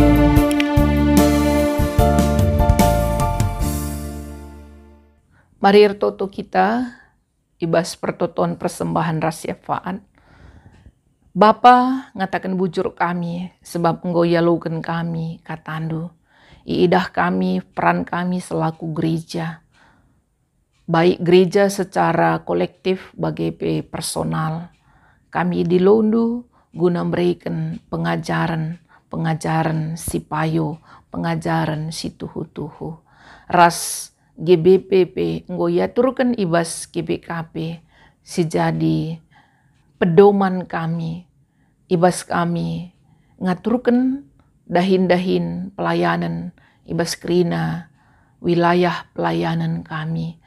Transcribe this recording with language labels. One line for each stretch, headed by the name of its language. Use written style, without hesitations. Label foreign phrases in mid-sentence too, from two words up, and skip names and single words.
Batak Karo: Mari ertoto kita ibas pertoton persembahan rasyafaat. Bapa ngatakan bujur kami sebab engkau yalukan kami katandu. Iidah kami peran kami selaku gereja.
Indonesian: Baik gereja secara kolektif bagi personal.
Batak Karo: Kami dilundu
Indonesian: guna memberikan pengajaran
Batak Karo: si payo, pengajaran si tuhu-tuhu. Ras GBPP engkau yaturkan ibas GBKP si jadi pedoman kami, ibas kami ngaturkan dahin-dahin pelayanan ibas kerina wilayah pelayanan kami.